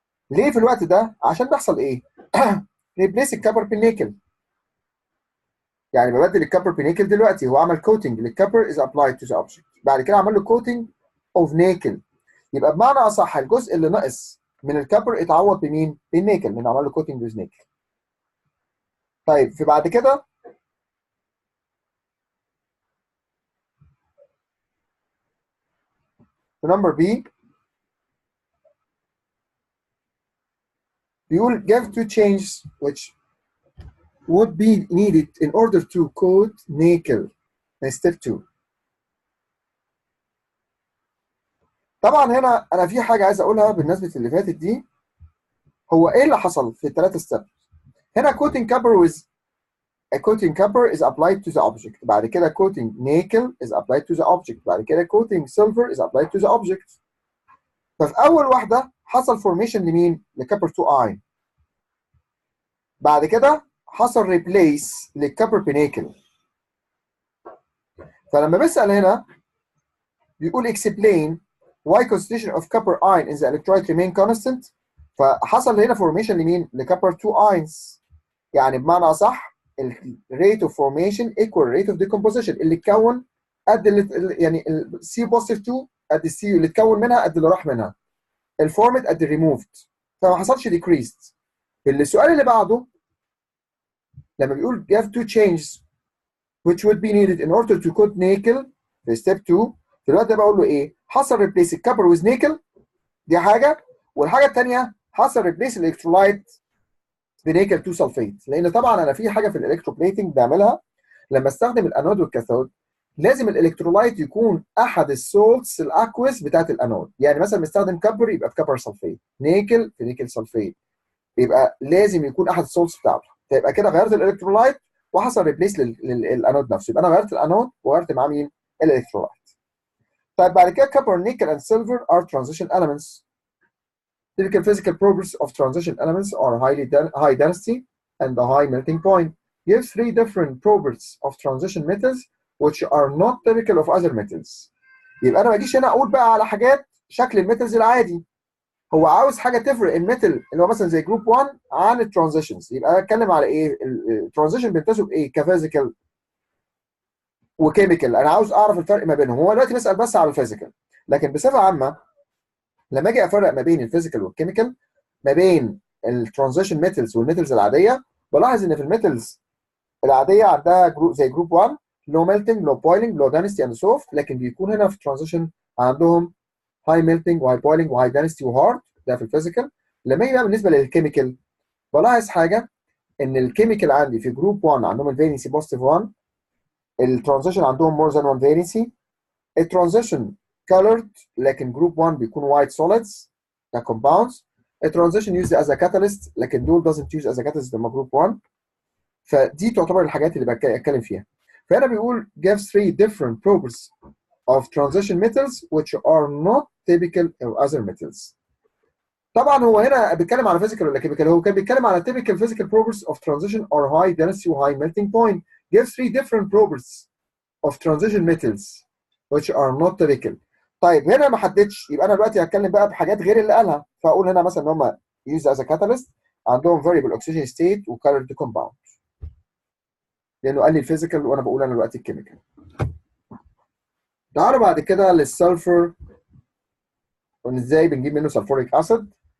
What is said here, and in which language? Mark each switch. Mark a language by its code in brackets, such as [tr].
[ar] ليه في الوقت ده؟ عشان بيحصل ايه؟ replace الكبر بالنيكل. يعني ببدل الكبر بنيكل دلوقتي، هو عمل coating للكبر [en] is applied to the object. [ar] بعد كده عمل له [en] coating of nickel. [ar] يبقى بمعنى اصح الجزء اللي ناقص من الكبر اتعوض بمين؟ بالنيكل، لانه عمل له [en] coating with nickel. [ar] طيب في بعد كده في نمبر بي بيقول [en] give two changes which would be needed in order to coat nickel in step 2. [ar] طبعا هنا انا في حاجه عايز اقولها بالنسبه اللي فاتت دي. هو ايه اللي حصل في الثلاثه ستيب؟ هنا [en] coating copper with a coating copper is applied to the object. [ar] بعد كده [en] coating nickel is applied to the object. بعد كده coating silver is applied to the object. [ar] ففي أول واحدة حصل formation لمين؟ لكبر 2 ion. بعد كده حصل replace للكبر بنيكل. فلما بسأل هنا بيقول [en] explain why concentration of copper ion in the electrolyte remain constant. [ar] فحصل هنا formation لمين؟ لكبر 2 ions. يعني بمعنى أصح [en] rate of formation equal rate of decomposition [ar] اللي اتكون قد يعني السي بوزيتيف 2 قد السي اللي اتكون منها قد اللي راح منها. الفورمت قد الريموفد، فما حصلش decreased. السؤال اللي بعده لما بيقول [en] give two changes which would be needed in order to coat nickel [ar] في step 2، في الوقت ده بقول له ايه؟ حصل replace الكبر [en] with nickel، [ar] دي حاجه، والحاجه الثانيه حصل replace الالكترولايت بنيكل 2 سلفيت. لان طبعا انا في حاجه في الالكتروبليتنج بعملها لما استخدم الانود والكاثود، لازم الالكترولايت يكون احد السولتس الاكويس بتاعت الانود. يعني مثلا مستخدم كبر يبقى في كبر سلفيت، نيكل في نيكل سلفيت، يبقى لازم يكون احد السولتس بتاعته. فيبقى كده غيرت الالكترولايت وحصل ريبليس للانود نفسه، يبقى انا غيرت الانود وغيرت معاه مين؟ الالكترولايت. طيب بعد كده [en] copper, nickel and silver are transition elements. Typical physical properties of transition elements are high density and a high melting point. Give 3 different properties of transition metals which are not typical of other metals. [ar] يبقى انا ما اجيش هنا اقول بقى على حاجات شكل الميتالز العادي. هو عاوز حاجه تفرق الميتال اللي هو مثلا زي جروب 1 عن الترانزيشنز. يبقى انا اتكلم على ايه؟ الترانزيشن بينتسب ايه كفيزيكال؟ وكيميكال، انا عاوز اعرف الفرق ما بينهم. هو دلوقتي بسال بس على الفيزيكال، لكن بصفه عامه لما اجي افرق ما بين الفيزيكال والكيميكال، ما بين الترانزيشن ميتالز والميتالز العاديه، بلاحظ ان في الميتالز العاديه عندها جروب زي جروب 1، لو ميلتنج لو بويلنج لو دانستي اند سوفت، لكن بيكون هنا في الترانزيشن عندهم هاي ميلتنج وهاي بويلنج وهاي دانستي وهارد، ده في الفيزيكال. لما يجي بقى بالنسبه للكيميكال، بلاحظ حاجه، ان الكيميكال عندي في جروب 1 عندهم الفالنسي بوزيتيف 1، الترانزيشن عندهم مور ذان 1 فالنسي، الترانزيشن colored، لكن جروب 1 بيكون وايت سوليدز ككومباوندز، الترانزيشن يوزد از كاتاليست، لكن دول [en] doesn't use as a catalyst [ar] لما جروب 1. فدي تعتبر الحاجات اللي بتكلم فيها. فهنا بيقول [en] gives three different properties of transition metals which are not typical of other metals. [ar] طبعا هو هنا بيتكلم على [en] physical ولا chemical؟ [ar] هو كان بيتكلم على [en] typical physical properties of transition are high density و high melting point. gives three different properties of transition metals which are not typical. [ar] طيب هنا ما حددش، يبقى انا دلوقتي هتكلم بقى بحاجات غير اللي قالها، فاقول هنا مثلا ان هم [en] used as a catalyst، [ar] عندهم [en] variable oxygen state [ar] و [en] colored compound، [ar] لانه قال لي الفيزيكال وانا بقول انا دلوقتي الكيميكال. تعالوا بعد كده للسلفر، وازاي بنجيب منه سلفوريك اسيد.